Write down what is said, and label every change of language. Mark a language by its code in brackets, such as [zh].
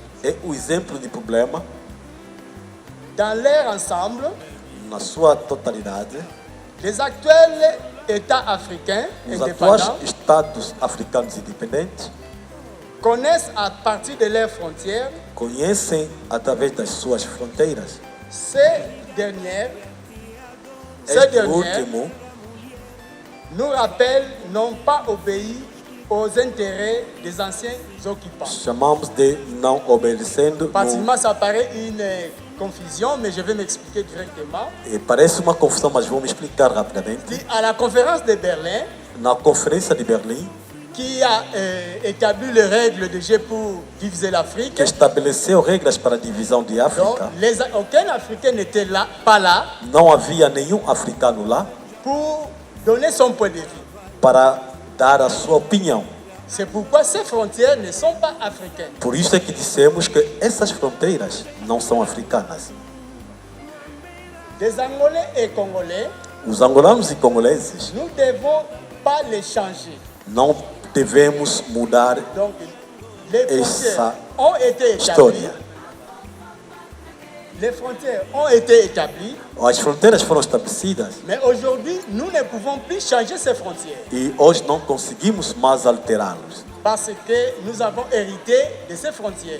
[pt] é o exemplo de problema [fr] Dans leur ensemble, [pt] na sua totalidade. [fr] les actuels États africains [pt] Os atuais [fr] indépendants [pt] estados africanos independentes [fr] connaissent à partir de leurs frontières [pt] conhecem através das suas fronteiras. [fr] ces dernières [pt] Este último [fr] nous rappellent n'ont pas obéi aux intérêts des anciens occupants. [pt] chamamos de não obedecendo. [fr] Pratiquement, ça paraît une confusion, mais je vais m'expliquer directement. [pt] Parece uma confusão, mas vou me explicar rapidamente. [fr] À la conférence de Berlin, [pt] Na conferência de Berlim, [fr] qui a établi les règles de jeu pour diviser l'Afrique, [pt] que estabeleceu regras para a divisão de [fr] donc [pt] África, [fr] aucun Africain n'était là, pas là [pt] não havia nenhum africano lá [fr] pour donner son point de vue. [pt] para dar a sua opinião. [fr] C'est pourquoi ces frontières ne sont pas africaines. [pt] Por isso é que dissemos que essas fronteiras não são africanas. [fr] Des Angolais et Congolais, [pt] Os angolanos e congoleses [fr] nous ne devons pas les changer. [pt] não devemos mudar [fr] Donc, les frontières [pt] essa [fr] ont été établies. [pt] história. [fr] Les frontières ont été établies, [pt] As fronteiras foram estabelecidas [fr] mais aujourd'hui, nous ne pouvons plus changer ces frontières [pt] e hoje não conseguimos mais alterá-los, [fr] parce que nous avons hérité de ces frontières.